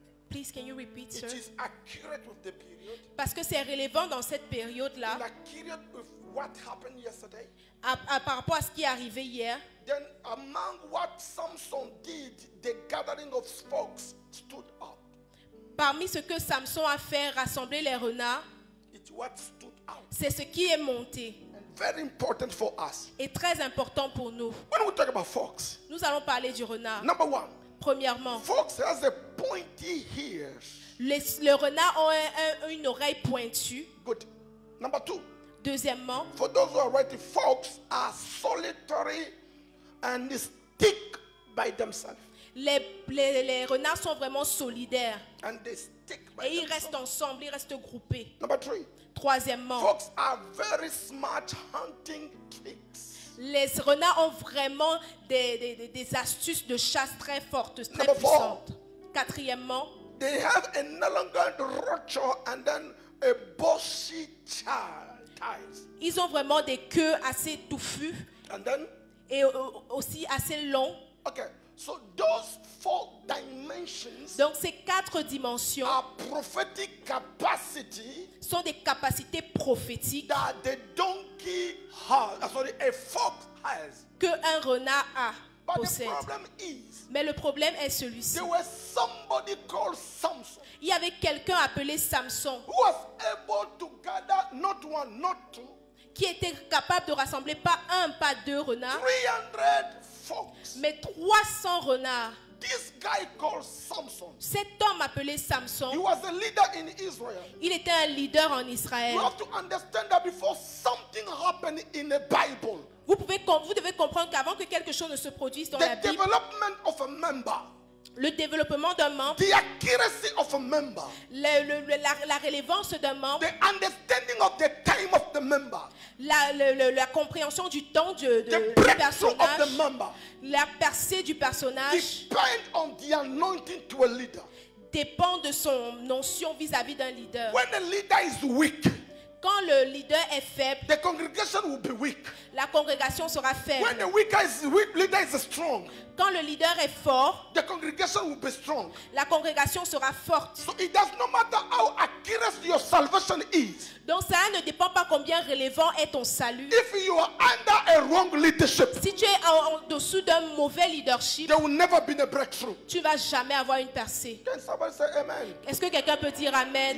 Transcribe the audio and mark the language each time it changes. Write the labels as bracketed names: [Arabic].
[English] please can you repeat, sir? It is accurate with the period. [French] Parce que c'est relevant dans cette période-là, [English] And accurate with what happened yesterday. [French] par rapport à ce qui est arrivé hier. [English] Then among what Samson did, the gathering of folks stood up. [French] Parmi ce que Samson a fait, rassembler les renards, [English] It's what stood out. [French] c'est ce qui est monté [English] And very important for us. [French] et très important pour nous. [English] When we talk about fox, [French] Nous allons parler du renard. [English] number 1, [French] Premièrement, [English] fox has a pointy ears. [French] le renard a une oreille pointue. [English] Good. Number 2, [French] Deuxièmement, [English] for those who are writing, fox are solitary and they stick by themselves. [French] les renards sont vraiment solidaires [English] And they stick by [French] et ils [English] themselves. [French] restent ensemble, ils restent groupés. [English] Number 3, [French] Troisièmement, [English] fox are very smart hunting tricks. [French] les renards ont vraiment des astuces de chasse très fortes, très [English] Number 4. [French] puissantes. Quatrièmement, [English] They have a Nalangan rocho and then a bushy ties. [French] ils ont vraiment des queues assez touffues [English] And then, [French] et aussi assez longs. [English] okay, So those 4 dimensions [French] Donc ces 4 dimensions [English] are prophetic capacity [French] sont des capacités prophétiques [English] that the donkey has, a fox has. [French] qu'un renard [English] But the [French] possède. [English] problem is, [French] Mais le problème est celui-ci. [English] there was somebody called Samson [French] Il y avait quelqu'un appelé Samson [English] who was able to gather not 1, not 2, [French] qui était capable de rassembler pas 1, pas 2 renards, [English] 300 fox. [French] mais 300 renards. [English] This guy called Samson, [French] Cet homme appelé [English] he [French] Samson, [English] was a leader in Israel. [French] il était un leader en Israël. [English] You have to understand that before something happened in the Bible, [French] Vous devez comprendre qu'avant que quelque chose ne se produise dans la [English] the [French] Bible, [English] development of a member, [French] le développement d'un membre, [English] the accuracy of a member, [French] la relevance d'un membre, [English] the understanding of the time of the member, [French] la compréhension du temps du [English] the breakthrough of the [French] personnage, [English] member [French] la percée du personnage [English] depend on the anointing to a leader. [French] dépend de son notion vis-à-vis d'un leader. [English] When the leader is weak, [French] Quand le leader est faible, [English] the congregation will be weak. [French] la congrégation sera [English] When [French] faible. [English] the leader is strong, [French] Quand le leader est fort, [English] the congregation will be strong. [French] la congrégation sera forte. [English] So it does not matter how accurate your salvation is. [French] Donc ça ne dépend pas combien relevant est ton salut. [English] If you are under a wrong leadership, [French] Si tu es en dessous d'un mauvais leadership, [English] there will never be a breakthrough. [French] tu ne vas jamais avoir une percée. [English] Can somebody say amen? [French] Est-ce que quelqu'un peut dire Amen?